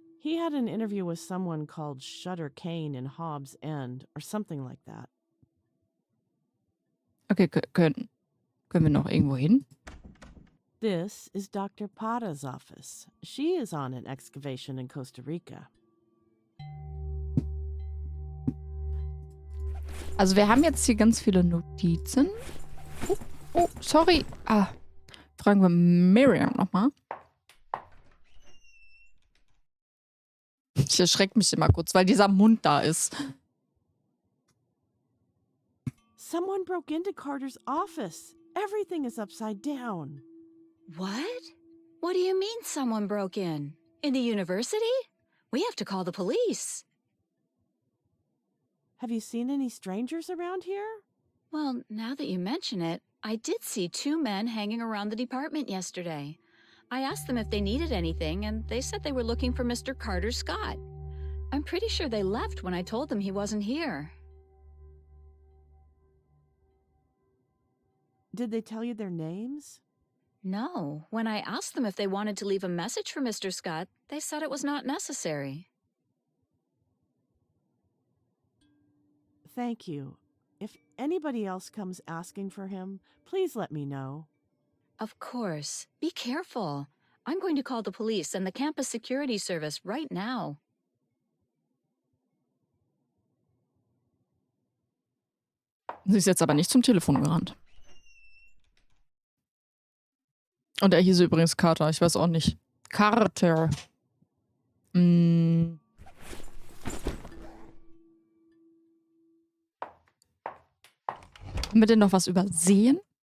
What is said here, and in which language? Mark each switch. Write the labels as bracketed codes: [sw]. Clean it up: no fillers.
[en] He had an interview with someone called Shutter Kane in Hobbs End, or something like that. [de] Okay, können wir noch irgendwo hin? [en] This is Dr. Pata's office. She is on an excavation in Costa Rica. [de] Also wir haben jetzt hier ganz viele Notizen. [en] Oh, sorry. [de] Fragen wir Miriam nochmal. Ich erschrecke mich immer kurz, weil dieser Mund da ist. [en] Someone broke into Carter's office. Everything is upside down. What? What do you mean someone broke in? In the university? We have to call the police. Have you seen any strangers around here? Well, now that you mention it, I did see two men hanging around the department yesterday. I asked them if they needed anything, and they said they were looking for Mr. Carter Scott. I'm pretty sure they left when I told them he wasn't here. Did they tell you their names? No. When I asked them if they wanted to leave a message for Mr. Scott, they said it was not necessary. Thank you. If anybody else comes asking for him, please let me know. Of course. Be careful. I'm going to call the police and the campus security service right now. [de] Sie ist jetzt aber nicht zum Telefon gerannt. Und er hieß übrigens Carter, ich weiß auch nicht. Carter. Können wir denn noch was übersehen?